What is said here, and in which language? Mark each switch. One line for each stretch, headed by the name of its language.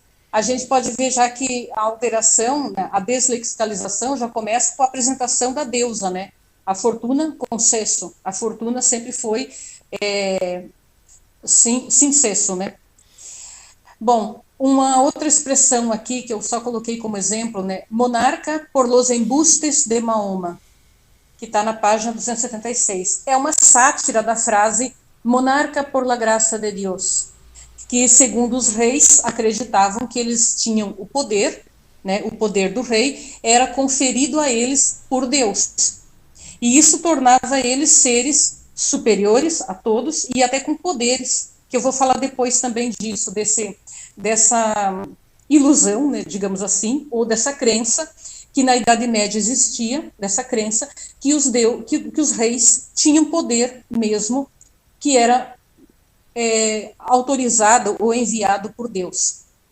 Portuguese: A gente pode ver já que a alteração, né, a deslexicalização já começa com a apresentação da deusa, né? A fortuna com cesso. A fortuna sempre foi sem cesso, né? Bom, uma outra expressão aqui que eu só coloquei como exemplo, né?
Spanish: Monarca por los embustes de Mahoma,
Portuguese: que está na página 276. É uma sátira da frase
Spanish: monarca por la graça de Deus,
Portuguese: que, segundo os reis, acreditavam que eles tinham o poder, né? O poder do rei era conferido a eles por Deus. E isso tornava eles seres superiores a todos e até com poderes, que eu vou falar depois também disso, dessa ilusão, né, digamos assim, ou dessa crença que na Idade Média existia, dessa crença que os reis tinham poder mesmo, que era autorizado ou enviado por Deus.